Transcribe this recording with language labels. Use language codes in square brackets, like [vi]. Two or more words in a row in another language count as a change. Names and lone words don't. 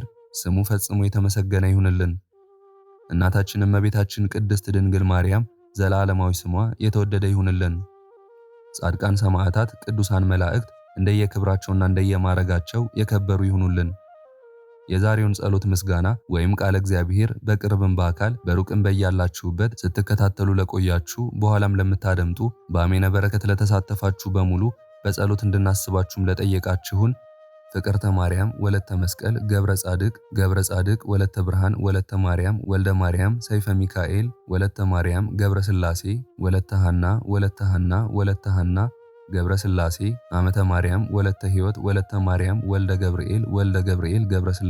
[am] ስሙ ፈጽሞ የተመሰገነ ይሁንልን። እናታችን እመቤታችን ቅድስት ድንግል ማርያም ዘላለማዊ ስሟ የተወደደ ይሁንልን። ጻድቃን ሰማዕታት፣ ቅዱሳን መላእክት እንደየክብራቸውና እንደየማረጋቸው የከበሩ ይሁኑልን። የዛሬውን ጸሎት ምስጋና ወይም ቃለ እግዚአብሔር በቅርብም በአካል በሩቅም በያላችሁበት ስትከታተሉ ለቆያችሁ በኋላም ለምታደምጡ በአሜነ በረከት ለተሳተፋችሁ በሙሉ በጸሎት እንድናስባችሁም ለጠየቃችሁን ፍቅርተ ማርያም ወለተ መስቀል ገብረ ጻድቅ ወለተ ብርሃን ወለተ ማርያም ወልደ ማርያም ሰይፈ ሚካኤል ወለተ ማርያም ገብረ ስላሴ ወለተ ሐና ወለተ ሐና ገብረ ስላሴ አመተ ማርያም ወለተ ሕይወት ወለተ ማርያም ወልደ ገብርኤል ገብረ